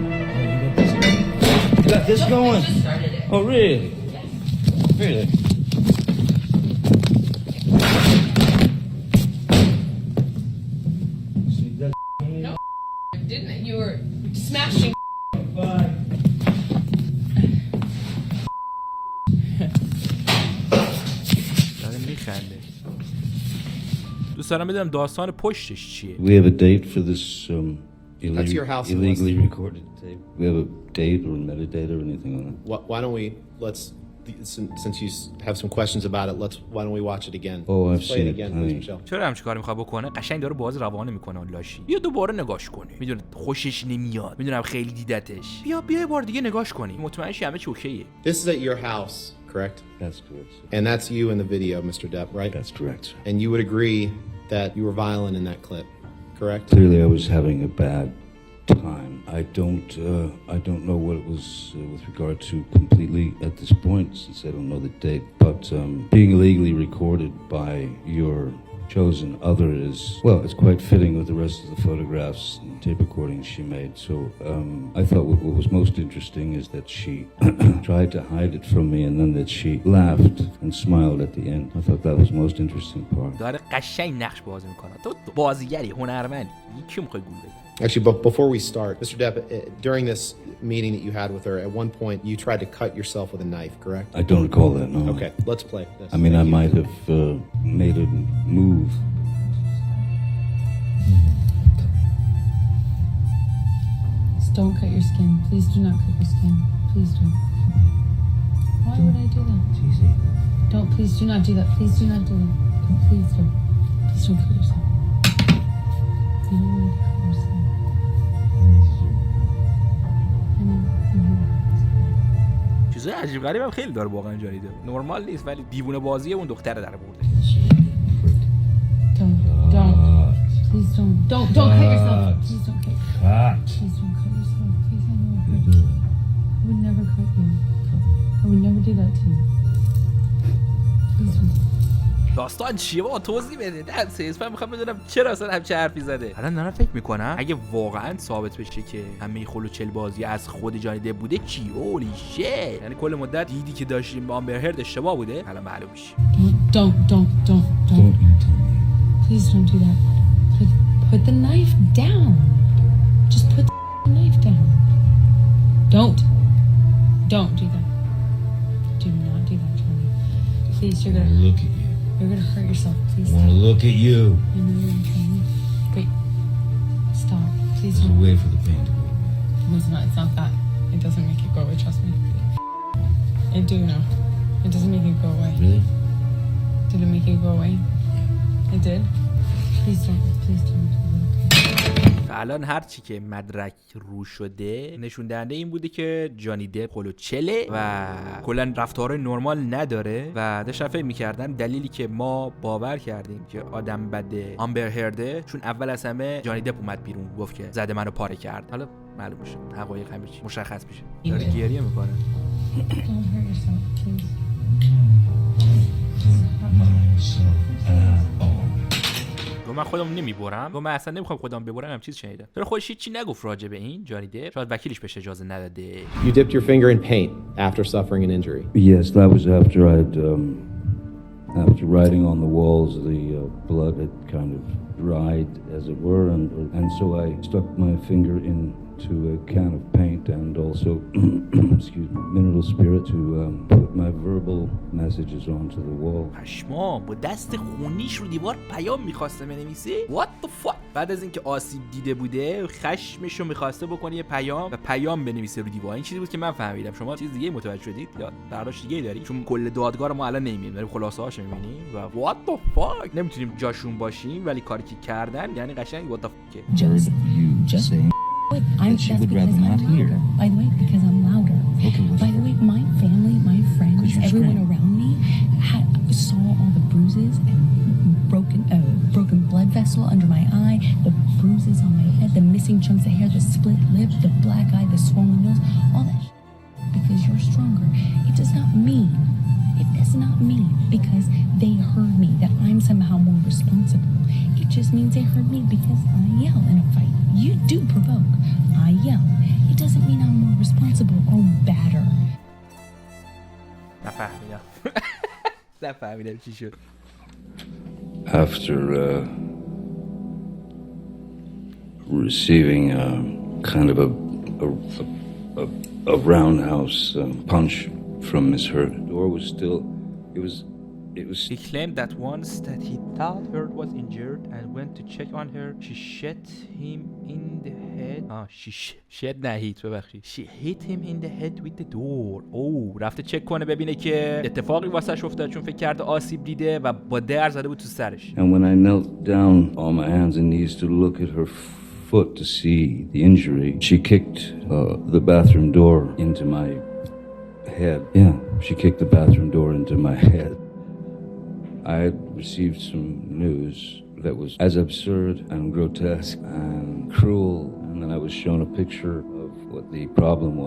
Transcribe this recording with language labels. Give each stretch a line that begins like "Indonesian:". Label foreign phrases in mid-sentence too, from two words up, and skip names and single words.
English: You got this going? I just started it. Oh, really? Yes. Really? See that? No, didn't it? You were smashing. Bye.
Persian: داره میخنده. دوست دارم بدونم داستان پشتش چیه.
English: We have a date for this That's your house illegally list. recorded tape. We have a date or metadata or anything on it. Why don't we since you have some questions about it, why don't we watch it again? Oh, I've Let's play seen it it, again, honey. please, Michelle.
Persian: چرا همچین کاری میخواد بکنه؟ قشنگ داره باز روانه میکنه اون لاشی. بیا دوباره نگاش کنی. میدونه خوشش نمیاد. میدونم خیلی دیدتش. بیا بار دیگه نگاش کنی. مطمئن شی همه چی اوکیه.
English: This is at your house, correct? That's correct. Sir. And that's you in the video, Mr. Depp, right? That's correct. Sir. And you would agree that you were violent in that clip, correct? Clearly, I was having a bad time. I don't know what it was with regard to completely at this point, since I don't know the date. But being illegally recorded by your chosen other is, well, it's quite fitting with the rest of the photographs and tape recordings she made. So I thought what was most interesting is that she tried to hide it from me, and then that she laughed and smiled at the end. I thought that was the most interesting part.
Persian: داره قشنگ نقش بازی میکنه. تو بازیگری، هنرمندی. کی میخوای گول بزنی؟
English: Actually, but before we start, Mr. Depp, during this meeting that you had with her, at one point you tried to cut yourself with a knife, correct? I don't recall that, no. Okay, let's play this. I mean, I Thank you. might have made a move. Just don't cut your skin. Please do not cut your skin. Please don't. Why would I do that? It's easy. Don't. Please do not do that. Please do not do that. Please don't. Please don't cut yourself. You don't need to cut yourself. I know.
Persian: چیزای عجیب غریب هم خیلی داره واقعا جانی دپ. نرمال نیست ولی دیوونه بازی اون دختره در برده.
English: Don't. Please don't. Don't cut yourself. Please don't cut. Please don't cut yourself. Please, I know it hurts. I would never cut you. I would never do that to you. Please don't.
Persian: داستان چیه بابا توضیح بده. درسه من میخوام بدونم چرا اصلا همچه حرفی زده. الان دارم فکر میکنم اگه واقعا ثابت بشه که همه خلوچل بازی از خود جانی دپ بوده چی
English: holy shit,
Persian: یعنی کل مدت دیدی که داشتیم با امبر هرد اشتباه بوده. الان معلوم میشه.
English: Don't Don't you tell me. Please don't do that. Put the knife down. Just put the knife down. Don't do that. Do not do that, Johnny. Please, I want to look at you. you're gonna hurt yourself. Please I want to look at you. I know you're in pain. Wait. Stop. Please There's a don't. way for the pain to go away. It's not that. It doesn't make it go away, trust me. I do know. It doesn't make it go away. Really? Did it make it go away? It did? Please don't.
Persian: الان هر چی که مدرک رو شده نشون دهنده این بوده که جانی دپ خلوچله و کلا رفتارهای نرمال نداره و داشتن فکر می‌کردن دلیلی که ما باور کردیم که آدم بده امبر هرده چون اول از همه جانی دپ اومد بیرون گفت که زده منو پاره کرد. حالا معلوم میشه حقایق همه چی مشخص میشه. داره گریه میکنه.
English: Don't hurt yourself, please.
Persian: و من خودم نمیبرم و من اصلا نمیخوام خودم ببرم. هم چیز شنیدم چرا خودش هیچی نگفت راجع به این جانی دپ. شاید وکیلش بهش اجازه نداده.
English: You dipped your finger in paint after suffering an injury. Yes, that was after after writing on the walls, the blood had kind of dried, as it were, and so I stuck my finger into a can of paint and also, excuse me, mineral spirit to put my verbal messages onto the wall.
Persian: پشما با دست خونیش رو دیوار پیام میخواسته بنویسه.
English: What the fuck.
Persian: بعد از اینکه آسیب دیده بوده خشمشو میخواسته بکنه یه پیام و پیام بنویسه رو دیوار. این چیزی بود که من فهمیدم. شما چیز دیگه متوجه شدید یا برداشت دیگه داری؟ چون کل دادگاه رو ما الان نمیبینیم، داریم خلاصه هاشو میبینیم و
English: what the fuck
Persian: نمیتونیم جاشون باشیم ولی کاری که کردن یعنی قشنگ
English: what the fuck. Just that she would rather not hear. By the way, because I'm louder. Okay, By the way, my family, my friends, everyone around me saw all the bruises and broken blood vessel under my eye, the bruises on my head, the missing chunks of hair, the split lip, the black eye, the swollen nose, all that because you're stronger. It does not mean because they heard me that I'm somehow more responsible. It just means they heard me because I yell in a fight. You do provoke. I yell. It doesn't mean I'm more responsible or badder.
Persian: نفهمیدم چی شد.
English: After receiving kind of a roundhouse punch from Miss Heard, the door was still. It was. He claimed that once that he thought Heard was injured and went to check on her. She shot him in the head. She hit him in the head with the door.
Persian: رفته چک کنه ببینه که اتفاقی واسش افتاد چون فکر کرده آسیب دیده و با در زده بود تو سرش.
English: And when I knelt down on my hands and knees to look at her foot to see the injury, she kicked the bathroom door into my head. Yeah, she kicked the bathroom door into my head. I had received some news that was as absurd and grotesque and cruel, and then I was shown a picture of what the problem was.